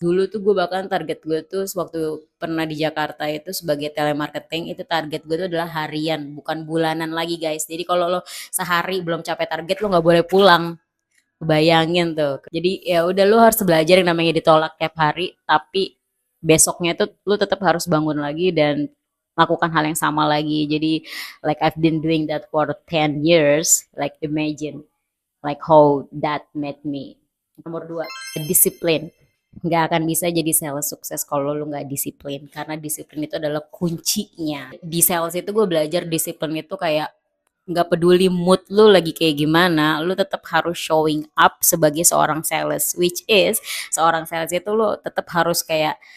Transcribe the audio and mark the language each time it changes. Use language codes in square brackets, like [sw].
[id] Dulu tuh gue bahkan target gue tuh waktu pernah di Jakarta itu sebagai telemarketing, itu target gue tuh adalah harian, bukan bulanan lagi guys. Jadi kalau lo sehari belum capai target, lo nggak boleh pulang. Bayangin tuh. Jadi ya udah, lu harus belajar yang namanya ditolak tiap hari, tapi besoknya tuh lu tetap harus bangun lagi dan lakukan hal yang sama lagi. Jadi [en] like I've been doing that for 10 years. Like imagine like how that made me. [id] Nomor 2, disiplin. Nggak akan bisa jadi sales sukses kalau lu nggak disiplin, karena disiplin itu adalah kuncinya. Di sales itu gue belajar disiplin itu kayak nggak peduli mood lu lagi kayak gimana, lu tetap harus showing up sebagai seorang sales, which is seorang sales itu lu tetap harus kayak